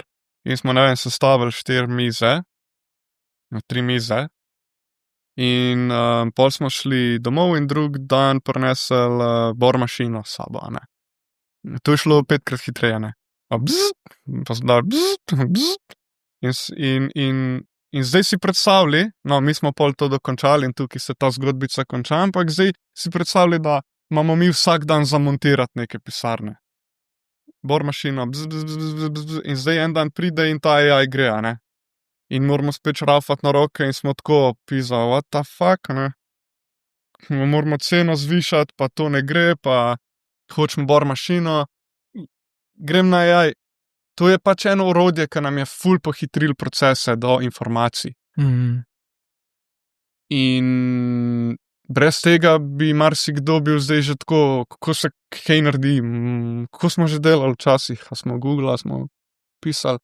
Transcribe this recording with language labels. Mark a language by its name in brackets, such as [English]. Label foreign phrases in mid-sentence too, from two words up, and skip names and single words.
[Slovenian] In smo, ne vem, sestavili 4 mize, 3 mize, in pol smo šli domov in drug dan prinesli bormašino s sabo, To je šlo 5-krat hitreje, pa zdaj in zdaj si predstavljali, mi smo pol to dokončali in tukaj se ta zgodbica konča, ampak zdaj si predstavljali, da imamo mi vsak dan zamontirati neke pisarne. Bormašino, in zdaj en dan pride in ta AI gre, In moramo spet šraufati na roke in smo tako pisa, [English] what the fuck, [Slovenian] Moramo ceno zvišati, pa to ne gre, pa hočemo bormašino. Grem na AI. To je pač eno orodje, ki nam je ful pohitril procese do informacij. In brez tega bi marsikdo bil zdaj že tako, kako se kaj naredi, kako smo že delali včasih, a smo Google, a smo pisali.